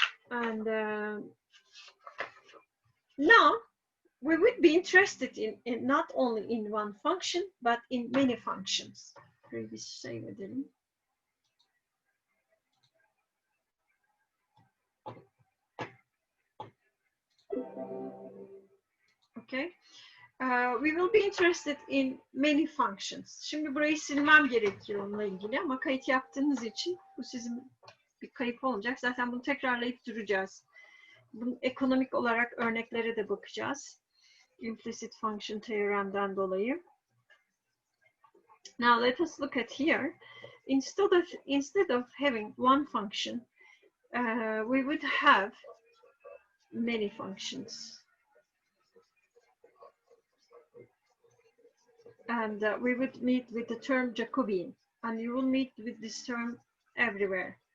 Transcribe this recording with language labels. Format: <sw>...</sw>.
<en>And now we would be interested in not only in one function, but in many functions.</en> <tr>Şöyle bir save edelim.</tr> <en>Okay. We will be interested in many functions.</en> <tr>Şimdi burayı silmem gerekiyor onunla ilgili ama kayıt yaptığınız için bu sizin bir kayıp olmayacak. Zaten bunu tekrarlayıp duracağız. Bunun ekonomik olarak örneklere de bakacağız.</tr> <en>Implicit function theorem'den</en> <tr>dolayı.</tr> <en>Now let us look at here. Instead of having one function, we would have many functions. And we would meet with the term Jacobian, and you will meet with this term everywhere.</en>